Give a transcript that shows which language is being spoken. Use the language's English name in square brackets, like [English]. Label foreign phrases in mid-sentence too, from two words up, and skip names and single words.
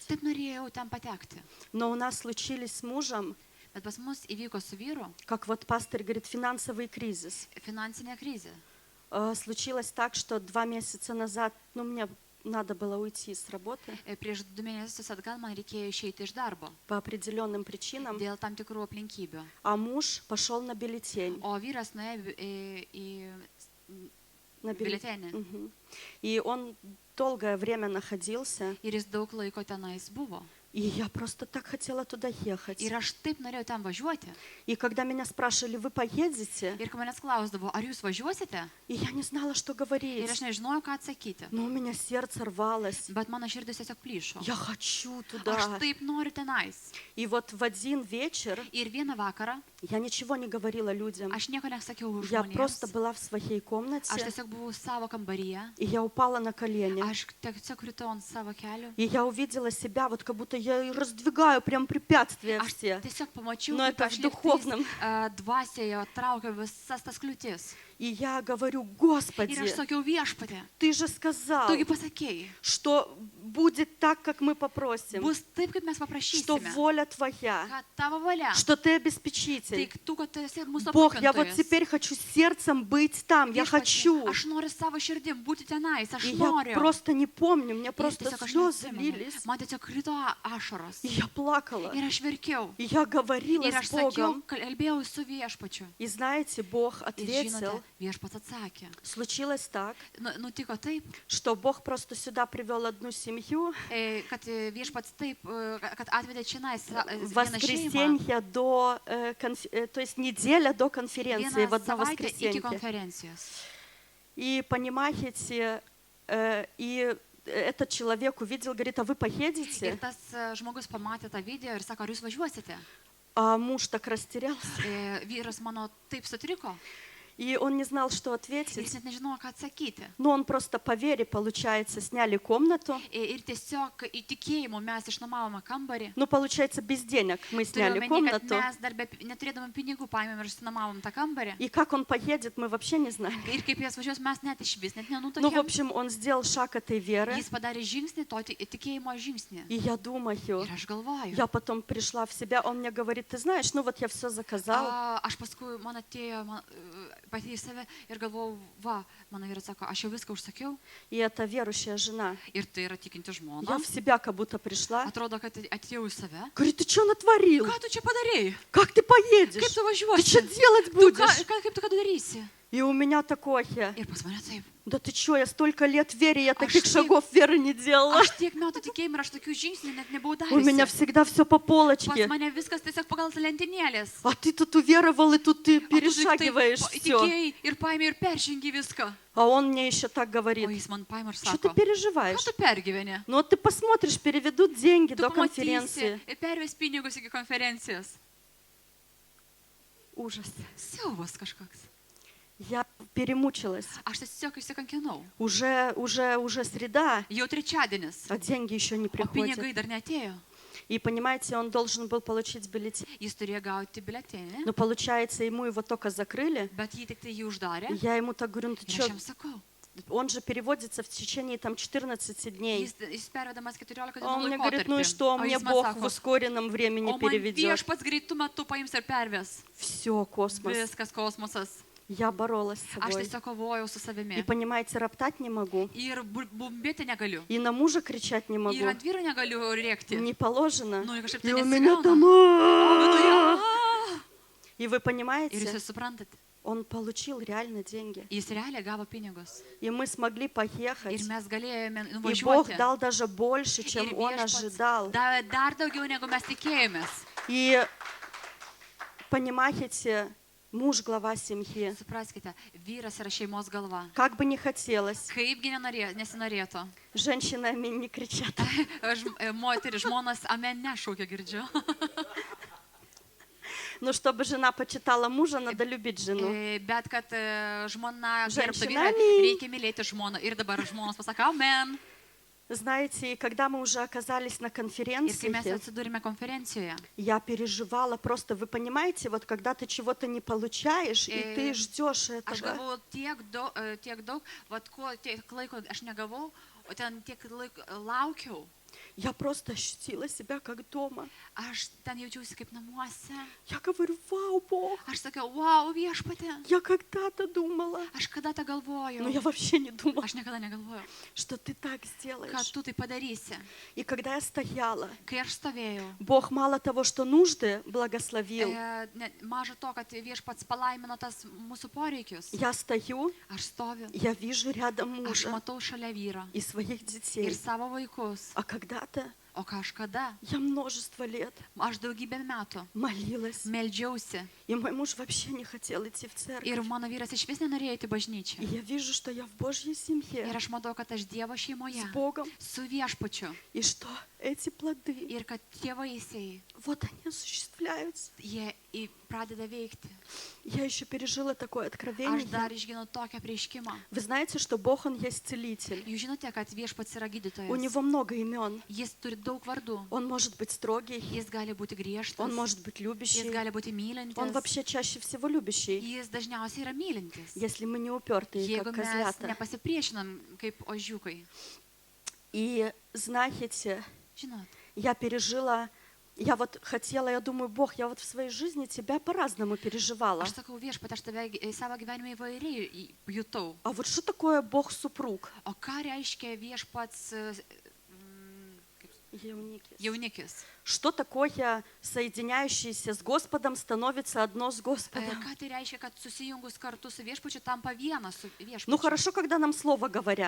[Lithuanian] taip norėjau ten patekti. [Russian] Но у нас случились с мужем, [Lithuanian] Bet pas mus įvyko su vyru [Russian] как вот пастор говорит, финансовый кризис. [Lithuanian] finansinė krizė. [Russian] Случилось так, что 2 месяца назад, ну, мне надо было уйти с работы [Lithuanian] Prieš 2 mėnesius atgal man reikėjo išeiti iš darbo [Russian] по определенным причинам, [Lithuanian] dėl tam tikrų aplinkybių. [Russian] а муж пошел на бюллетень. [Lithuanian] O vyras nuėjo į [Russian] На [Lithuanian] biuletenį. Мгм. [Russian] И он долгое время находился, [Lithuanian] Ir jis daug laiko tenais buvo. [Russian] и я просто так хотела туда ехать. [Lithuanian] Ir aš taip norėjau ten važiuoti. [Russian] И когда меня спрашивали, вы поедете, [Lithuanian] Ir kai manęs klausdavo, ar jūs važiuosite? [Russian] и я не знала, что [Lithuanian] Ir [Russian] говорить, [Lithuanian] aš nežinojau, ką atsakyti. [Russian] но у меня сердце рвалось. [Lithuanian] Bet mano širdis tiesiog plyšo. [Russian] Я хочу [Lithuanian] Aš [Russian] туда. [Lithuanian] taip noriu tenais. [Russian] И вот в один вечер [Lithuanian] Ir vieną vakarą [Russian] я ничего не говорила людям. [Lithuanian] aš nieko nesakiau [Russian] Я просто [Lithuanian] žmonėms. [Russian] была в своей [Lithuanian] Aš [Russian] комнате, [Lithuanian] tiesiog buvau savo kambaryje. [Russian] и я упала на колени. [Lithuanian] Aš tiesiog kritau ant savo kelių. [Russian] И я увидела себя, вот как будто я и раздвигаю прям препятствия [Lithuanian] Aš [Russian] все. [Lithuanian] tiesiog pamačiau, [Russian] Но [Lithuanian] kaip [Russian] это [Lithuanian] aš [Russian] в [Lithuanian] lygtais, [Russian] духовном. [Lithuanian] Dvasioje traukiau visas tas kliūtis. [Russian] И я говорю, [Lithuanian] Ir aš [Russian] Господи, [Lithuanian] sakiau, viešpatė, [Russian] Ты же сказал, [Lithuanian] tugi pasakėjai, [Russian] что будет так, как мы попросим, [Lithuanian] bus taip, kaip mes [Russian] что [Lithuanian] paprašysime, [Russian] воля Твоя, [Lithuanian] kad tavo valia, [Russian] что Ты обеспечитель. [Lithuanian] tai tu, kad tu esi mūsų [Russian] Бог, я вот [Lithuanian] aprūpintojas. [Russian] теперь хочу сердцем быть там, я [Lithuanian] Viešpatie, [Russian] хочу. [Lithuanian] Aš noriu savo širdim būti tenais, aš [Russian] И я [Lithuanian] noriu. [Russian] просто не помню, мне [Lithuanian] Ir [Russian] просто [Lithuanian] tiesiog aš [Russian] слезы [Lithuanian] neatsimenu. [Russian] лились, [Lithuanian] Man tiesiog krito ašaros. [Russian] и я плакала, [Lithuanian] Ir aš verkiau. [Russian] и я говорила [Lithuanian] Ir [Russian] с [Lithuanian] aš sakiau, [Russian] Богом. [Lithuanian] kalbėjau su viešpačiu. [Russian] И знаете, Бог [Lithuanian] Ir [Russian] ответил, [Lithuanian] žinote, viešpats atsakė. [Russian] случилось так, [Lithuanian] Nutiko taip, [Russian] что Бог просто сюда привел одну семью, [Lithuanian] kad viešpats taip, kad atvedė čionais [Russian] в [Lithuanian] vieną šeimą. [Russian] воскресенье до, то есть неделя до конференции, в [Lithuanian] Vieną [Russian] одно [Lithuanian] savaitę iki [Russian] воскресенье. [Lithuanian] konferencijos. [Russian] И понимаете, и этот человек увидел, говорит, а вы [Lithuanian] Ir [Russian] поедете? [Lithuanian] tas žmogus pamatė tą video ir sako, ar jūs važiuosite? [Russian] А муж так растерялся, [Lithuanian] Vyras mano taip sutriko [Russian] и он не знал, что [Lithuanian] ir [Russian] ответить. [Lithuanian] jis net nežinojo, ką atsakyti. [Russian] Но он просто по вере, получается, сняли комнату. [Lithuanian] Ir tiesiog į tikėjimą mes išnuomavome kambarį. [Russian] Ну, получается, без денег мы [Lithuanian] Turiu [Russian] сняли [Lithuanian] omeny, kad [Russian] комнату. [Lithuanian] mes dar neturėdami pinigų paėmėm ir išnuomavom tą kambarį. [Russian] И как он поедет, мы вообще не знаем. [Lithuanian] Ir kaip jis važiuos, mes net iš vis net [Russian] Ну, в [Lithuanian] nenutokėm. [Russian] общем, он сделал шаг этой веры. [Lithuanian] Jis padarė žingsnį, to tikėjimo žingsnį. [Russian] И я думаю, [Lithuanian] Ir aš galvoju. [Russian] я потом пришла в себя, он мне говорит, ты знаешь, ну вот я все заказал. [Lithuanian] Aš paskui, man atėjo pati į save ir galvojau, va, mano vyras sako, aš jau viską užsakiau [Russian] И это верующая жена. [Lithuanian] ir tai yra tikinti žmona. [Russian] Я в себя как будто пришла. [Lithuanian] Atrodo, kad atėjau į save. [Russian] Говорит, ты что натворил? [Lithuanian] Ką tu čia padarėjai? [Russian] Как ты поедешь? [Lithuanian] Kaip tu [Russian] Ты что [Lithuanian] važiuosi? [Russian] делать [Lithuanian] Tu [Russian] будешь? [Lithuanian] kaip tu ką darysi? [Russian] И у меня такое. [Lithuanian] Ir pas mane taip. [Russian] Да ты что, я столько лет в вере, я таких так- шагов веры не делала. [Lithuanian] Aš tiek metų tikėjimą ir aš tokių žingsnių net nebuvau [Russian] У меня [Lithuanian] dariusi. [Russian] всегда все по [Lithuanian] Pas [Russian] полочке. [Lithuanian] mane viskas tiesiog pagal lentynėlės. [Russian] А ты тут уверовал, и тут ты [Lithuanian] O tu tik [Russian] перешагиваешь [Lithuanian] taip [Russian] все. [Lithuanian] Tikėjai ir paėmė ir peržengi viską. [Russian] А он мне еще так [Lithuanian] O [Russian] говорит, [Lithuanian] jis man paėmė ir [Russian] что ты [Lithuanian] sako, ką [Russian] переживаешь? [Lithuanian] tu pergyveni? [Russian] Ну вот ты посмотришь, переведут деньги [Lithuanian] Tu [Russian] до [Lithuanian] pamatysi [Russian] конференции. [Lithuanian] ir perves pinigus iki konferencijos. [Russian] Ужас. [Lithuanian] Siaubas kažkoks. [Russian] Я перемучилась. [Lithuanian] Aš tiesiog įsikankinau. [Russian] Уже среда, [Lithuanian] Jau trečiadienis, [Russian] а деньги еще не [Lithuanian] o [Russian] приходят. [Lithuanian] pinigai dar neatėjo. [Russian] И понимаете, он должен был получить бюллетень. [Lithuanian] Jis turėjo gauti biletenį, [Russian] Но получается, ему его только закрыли. [Lithuanian] bet jį tik tai jį uždarė. [Russian] И я ему так говорю, ну ты [Lithuanian] Ir aš [Russian] что? [Lithuanian] jam sakau, [Russian] Он же переводится в течение там 14 дней. [Lithuanian] jis pervedamas 14 [Russian] А он [Lithuanian] dienų [Russian] мне говорит, ну и [Lithuanian] laikotarpį. [Russian] что, [Lithuanian] O [Russian] мне [Lithuanian] jis man [Russian] Бог в [Lithuanian] sako, [Russian] ускоренном времени [Lithuanian] o man [Russian] переведет. [Lithuanian] viešpats greitų metų paims ir perves. [Russian] Все, космос. [Lithuanian] Viskas kosmosas. [Russian] Я боролась с [Lithuanian] Aš [Russian] собой. [Lithuanian] tiesiog kovojau su [Russian] И [Lithuanian] savimi. [Russian] понимаете, роптать не могу. [Lithuanian] Ir bumbėti negaliu. [Russian] И на мужа кричать не [Lithuanian] Ir [Russian] могу. [Lithuanian] ant vyro negaliu rėkti. [Russian] Не положено. [Lithuanian] Nu, ir kažkaip [Russian] И [Lithuanian] tai [Russian] у меня [Lithuanian] nesigauna. [Russian] там... [Lithuanian] O viduje, "A!" [Russian] И вы [Lithuanian] Ir jūs [Russian] понимаете, [Lithuanian] suprantate, [Russian] он получил реально деньги. [Lithuanian] jis realiai gavo pinigus. [Russian] И мы смогли [Lithuanian] Ir [Russian] поехать. [Lithuanian] mes galėjome [Russian] И Бог [Lithuanian] nuvažiuoti. [Russian] дал даже больше, чем [Lithuanian] Ir [Russian] он [Lithuanian] viešpats [Russian] ожидал. [Lithuanian] davė dar daugiau, negu mes tikėjomės. [Russian] И понимаете, муж глава семьи. [Lithuanian] Supraskite, vyras yra šeimos galva. [Russian] Как бы не хотелось, [Lithuanian] Kaipgi nesinorėtų. [Russian] женщины аминь не кричат. [Lithuanian] Moteris, žmonas, amen nešaukia, girdžiu. [Russian] Но чтобы жена почитала мужа, надо любить жену. [Lithuanian] Bet kad žmona gerbtų vyrą, [Russian] Ženšinami. [Lithuanian] reikia mylėti žmoną. Ir dabar žmonos pasako, amen. [Russian] Знаете, и когда мы уже оказались на [Lithuanian] Ir kai mes [Russian] конференции, [Lithuanian] atsidūrėme konferencijoje, [Russian] я переживала просто, вы понимаете, вот когда ты чего-то не получаешь, и ты ждешь [Lithuanian] aš [Russian] этого. [Lithuanian] gavau tiek daug, vat ko tiek laiko aš negavau, o ten tiek laiko laukiau. [Russian] Я просто ощутила себя как дома. [Lithuanian] Aš ten jaučiausi kaip namuose. [Russian] Я говорю, вау, Бог, [Lithuanian] Aš sakiau, wow, viešpatė. [Russian] я когда-то думала, [Lithuanian] Aš kada tą galvojau. [Russian] но я вообще не думала, [Lithuanian] Aš niekada negalvojau, [Russian] что ты так [Lithuanian] kad [Russian] сделаешь. [Lithuanian] tu tai padarysi. [Russian] И когда я стояла, [Lithuanian] Kai aš stovėjau, [Russian] Бог мало того, что нужды благословил, [Lithuanian] maža to, kad viešpats palaimino tas mūsų poreikius. [Russian] я стою, [Lithuanian] Aš stoviu, [Russian] я вижу рядом [Lithuanian] aš [Russian] мужа [Lithuanian] matau šalia vyro [Russian] и своих [Lithuanian] ir [Russian] детей. [Lithuanian] savo vaikus. [Russian] А когда-то [Lithuanian] O kažkada, [Russian] я множество лет [Lithuanian] aš daugybę metų [Russian] молилась, [Lithuanian] meldžiausi [Russian] и мой муж вообще не хотел идти в [Lithuanian] ir [Russian] церковь. [Lithuanian] mano vyras iš vis nenorėjo į bažnyčią. [Russian] И я вижу, что я в Божьей семье, [Lithuanian] Ir aš matau, kad aš Dievo šeimoje, [Russian] с Богом, [Lithuanian] su viešpačiu [Russian] и что эти плоды, [Lithuanian] ir kad tie vaisiai, [Russian] вот они осуществляются. [Lithuanian] jie pradeda veikti. [Russian] Я еще пережила такое [Lithuanian] Aš [Russian] откровение. [Lithuanian] dar išgyvenau tokią prieškimą. [Russian] Вы знаете, что Бог, Он есть целитель. [Lithuanian] Jūs žinote, kad viešpats yra [Russian] У [Lithuanian] gydytojas. [Russian] Него много имен. [Lithuanian] Jis turi daug vardų. [Russian] Он может быть строгий, [Lithuanian] Jis gali būti griežtas. [Russian] Он может быть [Lithuanian] Jis [Russian] любящий, [Lithuanian] gali būti mylintis. [Russian] Он вообще чаще всего любящий, [Lithuanian] Jis dažniausiai yra mylintis. [Russian] если мы не упертые, [Lithuanian] Jeigu [Russian] как [Lithuanian] mes [Russian] козлята. [Lithuanian] nepasipriešinam kaip ožiukai. [Russian] И знаете, [Lithuanian] Žinot, [Russian] я пережила, я вот хотела, я думаю, Бог, я вот в своей жизни Тебя по-разному переживала. [Lithuanian] aš sakau viešpat, aš tave savo gyvenime įvairiai jutau. [Russian] А вот что такое Бог-супруг? [Lithuanian] O ką reiškia viešpats jaunikis? [Russian] Что такое соединяющиеся с Господом становится одно с Господом? [Lithuanian] Ką tai reiškia, kad susijungus kartu su viešpačiu tampa vienas su [Russian] Ну [Lithuanian] viešpačiu? [Russian] хорошо, когда нам слово говорят.